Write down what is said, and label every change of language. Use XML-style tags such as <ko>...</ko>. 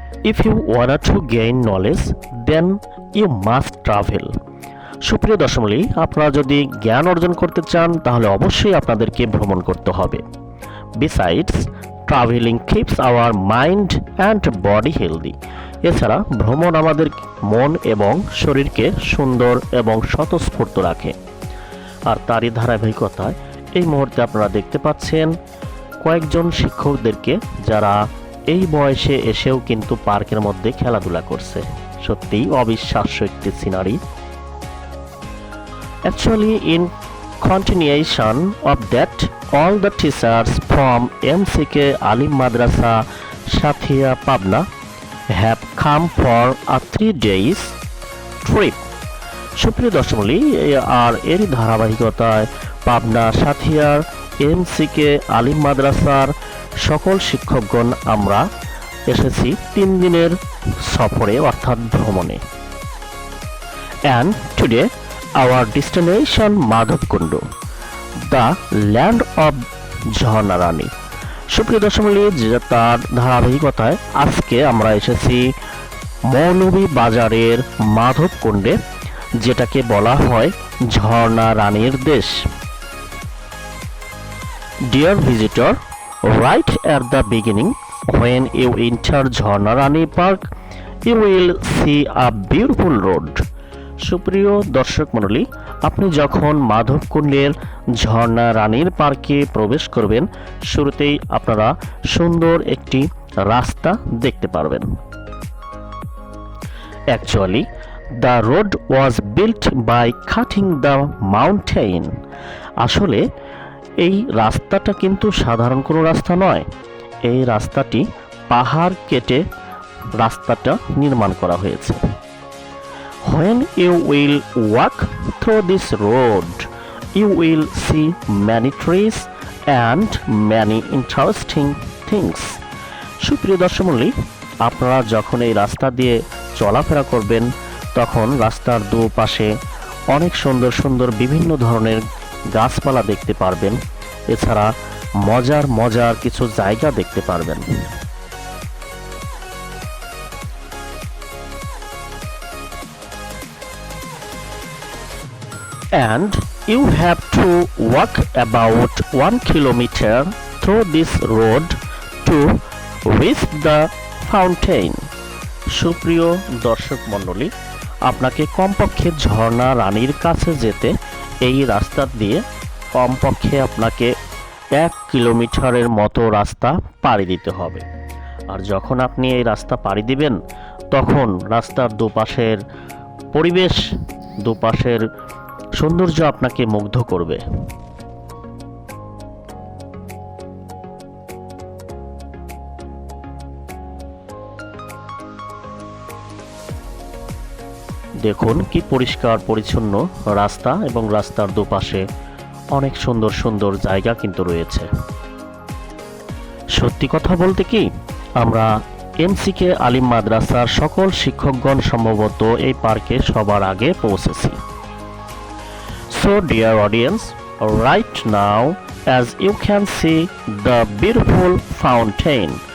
<en>If you want to gain knowledge, then you must travel.</en> <bn>সুপ্রিয় দর্শকমণ্ডলী, আপনারা যদি জ্ঞান অর্জন করতে চান তাহলে অবশ্যই আপনাদেরকে ভ্রমণ করতে হবে।</bn> <en>Besides, traveling keeps our mind and body healthy.</en> <bn>এছাড়া ভ্রমণ আমাদের মন এবং শরীরকে সুন্দর এবং স্বতঃস্ফূর্ত রাখে। আর তারই ধারাবাহিকতায় এই মুহূর্তে আপনারা দেখতে পাচ্ছেন কয়েকজন শিক্ষকদেরকে যারা এই বয়সে এসেও কিন্তু পার্কের মধ্যে খেলাধুলা করছে। সত্যিই অবিশ্বাস্য একটি scenery.</bn> <en>Actually, in continuation of that, all the teachers from MCK Alim Madrasa Shathia Pabna have come for a 3 days trip.</en> <bn>সুপ্রিয় দর্শকমণ্ডলী, আর এরই ধারাবাহিকতায় পাবনা সাথিয়ার MCK আলিম মাদ্রাসার সকল শিক্ষকগণ আমরা এসেছি 3 দিনের সফরে অর্থাৎ ভ্রমণে।</bn> <en>And today our destination Madhabkunda, the land of jharna rani.</en> <bn>সুপ্রিয় দর্শকমণ্ডলী, তার ধারাবাহিকতায় আজকে আমরা এসেছি মৌলভী বাজারের মাধবকুণ্ডে, যেটাকে বলা হয় ঝর্ণা রানীর দেশ।</bn> <en>Dear visitor, right at the beginning, when you enter Jharna Rani Park, you will see a beautiful road.</en> <bn>সুপ্রিয় দর্শক মণ্ডলী, আপনি যখন মাধবকুণ্ডের ঝর্ণা রানীর পার্কে প্রবেশ করবেন, শুরুতেই আপনারা সুন্দর একটি রাস্তা দেখতে পারবেন।</bn> <en>Actually, the road was built by cutting the mountain.</en> <bn>আসলে এই রাস্তাটা কিন্তু সাধারণ কোনো রাস্তা নয়। এই রাস্তাটি পাহাড় কেটে রাস্তাটা নির্মাণ করা হয়েছে।</bn> <en>When you will walk through this road, you will see many trees and many interesting things.</en> <bn>সুপ্রিয় দর্শকমণ্ডলী, আপনারা যখন এই রাস্তা দিয়ে চলাফেরা করবেন তখন রাস্তার দুপাশে অনেক সুন্দর সুন্দর বিভিন্ন ধরনের গাছপালা দেখতে পারবেন। এছাড়া মজার মজার কিছু জায়গা দেখতে পারবেন।</bn> <en>And you have to walk about 1 kilometer through this road to reach the fountain.</en> <bn>সুপ্রিয় দর্শক মণ্ডলী, আপনাকে কমপক্ষে ঝর্ণা রানীর কাছে যেতে এই রাস্তা দিয়ে কমপক্ষে আপনাকে 1 কিলোমিটারের মতো রাস্তা পাড়ি দিতে হবে। আর যখন আপনি এই রাস্তা পাড়ি দিবেন তখন রাস্তার দুপাশের পরিবেশ, দুপাশের সৌন্দর্য আপনাকে মুগ্ধ করবে। দেখুন কি পরিষ্কার পরিচ্ছন্ন রাস্তা এবং রাস্তার দুপাশে অনেক সুন্দর সুন্দর জায়গা কিন্তু রয়েছে। সত্যি কথা বলতে কি, আমরা MCK আলিম মাদ্রাসার সকল শিক্ষকগণ সম্ভবত এই পার্কে সবার আগে পৌঁছেছি।</bn> <en>So dear audience, right now as you can see the beautiful fountain.</en>